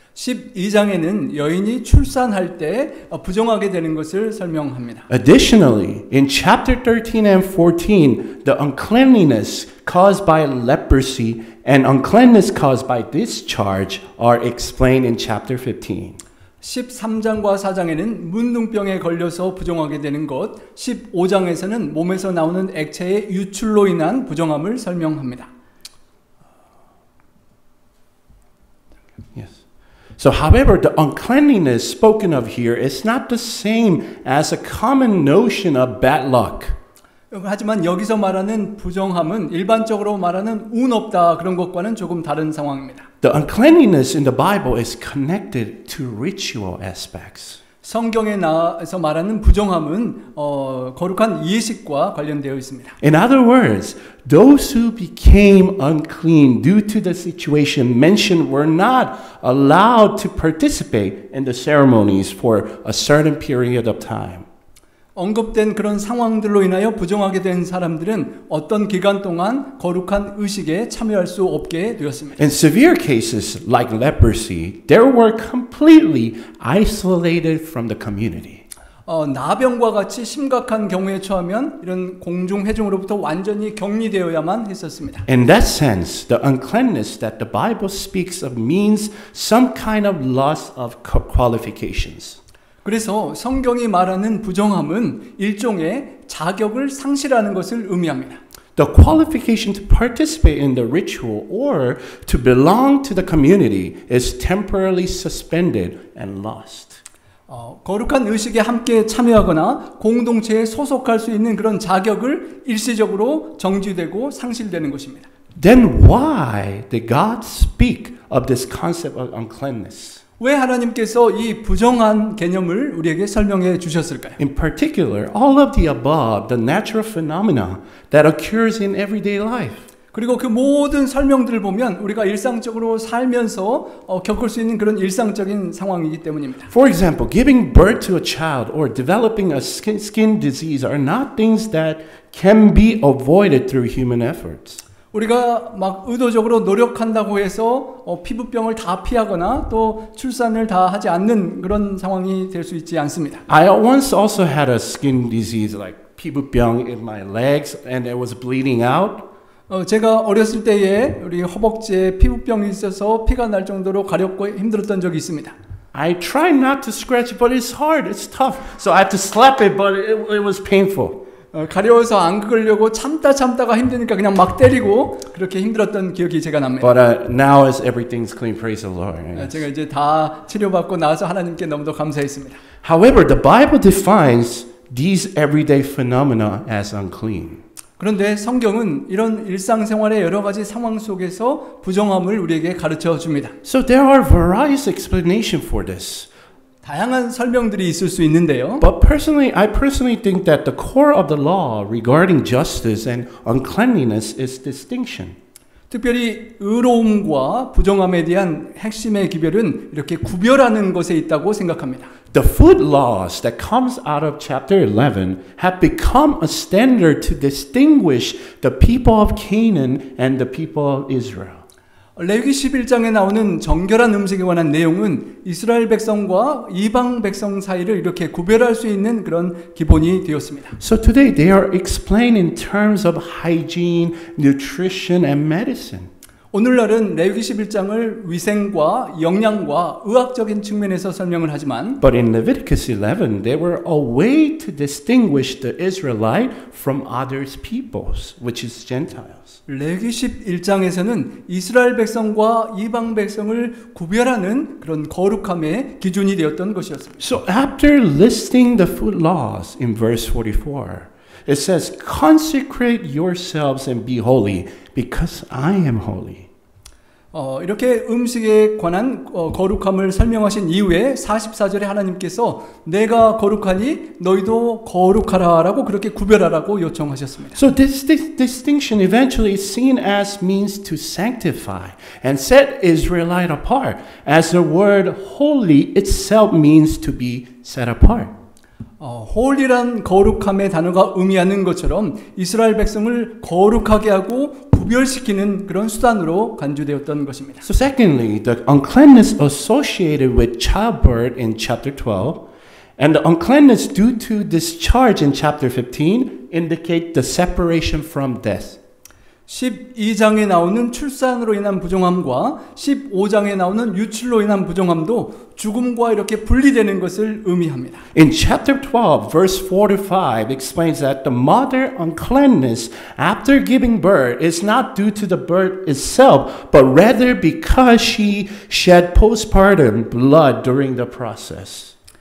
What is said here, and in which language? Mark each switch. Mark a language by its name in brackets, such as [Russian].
[Korean] 12장에는 여인이 출산할 때 부정하게 되는 것을 설명합니다. [English] Additionally, in chapter 13 and 14, the uncleanliness caused by leprosy and uncleanness caused by discharge are explained in chapter 15. [Korean] 13장과 4장에는 문둥병에 걸려서 부정하게 되는 것, 15장에서는 몸에서 나오는 액체의 유출로 인한 부정함을 설명합니다. [English] Yes. So, however, the uncleanliness spoken of here is not the same as a common notion of bad luck. [Korean] 하지만 여기서 말하는 부정함은 일반적으로 말하는 운 없다 그런 것과는 조금 다른 상황입니다. [English] The uncleanliness in the Bible is connected to ritual aspects. [Korean] 성경에 나와서 말하는 부정함은 거룩한 예식과 관련되어 있습니다. [English] In other words, those who became unclean due to the situation mentioned were not allowed to participate in the ceremonies for a certain period of time. [Korean] 언급된 그런 상황들로 인하여 부정하게 된 사람들은 어떤 기간 동안 거룩한 의식에 참여할 수 없게 되었습니다. [English] In severe cases like leprosy, they were completely isolated from the community. [Korean] 나병과 같이 심각한 경우에 처하면 이런 공중회중으로부터 완전히 격리되어야만 했었습니다. [English] In that sense, the uncleanness that the Bible speaks of means some kind of loss of qualifications. [Korean] 그래서 성경이 말하는 부정함은 일종의 자격을 상실하는 것을 의미합니다. [English] The qualification to participate in the ritual or to belong to the community is temporarily suspended and lost. [Korean] 거룩한 의식에 함께 참여하거나 공동체에 소속할 수 있는 그런 자격을 일시적으로 정지되고 상실되는 것입니다. [English] Then why did God speak of this concept of uncleanness? [Korean] 왜 하나님께서 이 부정한 개념을 우리에게 설명해 주셨을까요? [English] In particular, all of the above, the natural phenomena that occurs in everyday life. [Korean] 그리고 그 모든 설명들을 보면 우리가 일상적으로 살면서 겪을 수 있는 그런 일상적인 상황이기 때문입니다. [English] For example, giving birth to a child or developing a skin disease are not things that can be avoided through human efforts. [Korean] 우리가 막 의도적으로 노력한다고 해서 피부병을 다 피하거나 또 출산을 다 하지 않는 그런 상황이 될 수 있지 않습니다. [English] I once also had a skin disease like 피부병 in my legs and it was bleeding out. [Korean] 제가 어렸을 때에 우리 허벅지에 피부병이 있어서 피가 날 정도로 가렵고 힘들었던 적이 있습니다. [English] I tried not to scratch, but it's hard, it's tough. So I had to slap it, but it was painful. [Korean] 가려워서 안 긁으려고 참다가 힘드니까 그냥 막 때리고 그렇게 힘들었던 기억이 제가 납니다. [English] But now as everything's clean, praise the Lord. [Korean] 제가 이제 다 치료받고 나서 하나님께 너무도 감사했습니다. [English] However, the Bible defines these everyday phenomena as unclean. [Korean] 그런데 성경은 이런 일상생활의 여러 가지 상황 속에서 부정함을 우리에게 가르쳐 줍니다. [English] So there are various explanations for this. [Korean] 다양한 설명들이 있을 수 있는데요. [English] But I personally think that the core of the law regarding justice and uncleanliness is distinction. [Korean] 특별히 의로움과 부정함에 대한 핵심의 기별은 이렇게 구별하는 것에 있다고 생각합니다. [English] The food laws that comes out of chapter 11 have become a standard to distinguish the people of Canaan and the people of Israel. [Korean] 레위기 11장에 나오는 정결한 음식에 관한 내용은 이스라엘 백성과 이방 백성 사이를 이렇게 구별할 수 있는 그런 기본이 되었습니다. [English] So today they are explained in terms of hygiene, nutrition, and medicine. [Korean] 오늘날은 레위기 11장을 위생과 영양과 의학적인 측면에서 설명을 하지만 [English] But in Leviticus 11, they were a way to distinguish the Israelite from other peoples, which is Gentiles. [Korean] 레위기 11장에서는 이스라엘 백성과 이방 백성을 구별하는 그런 거룩함의 기준이 되었던 것이었습니다. [English] So after listing the food laws in verse 44, it says, consecrate yourselves and be holy because I am holy. [Korean] 이렇게 음식에 관한 거룩함을 설명하신 이후에 44절에 하나님께서 내가 거룩하니 너희도 거룩하라라고 그렇게 구별하라고 요청하셨습니다. [English] So this distinction eventually is seen as means to sanctify and set Israelite apart, as the word holy itself means to be set apart. [Korean] 홀이란 거룩함의 단어가 의미하는 것처럼 이스라엘 백성을 거룩하게 하고 구별시키는 그런 수단으로 간주되었던 것입니다. [English] So secondly, the uncleanness associated with childbirth in chapter 12 and the uncleanness due to discharge in chapter 15 indicate the separation from death. [Korean] 12장에 나오는 출산으로 인한 부정함과 15장에 나오는 유출로 인한 부정함도 죽음과 이렇게 분리되는 것을 의미합니다. [English] In chapter 12, verse 4 to 5 explains that the mother uncleanness after giving birth is not due to the birth itself, but rather because she shed postpartum blood during the process.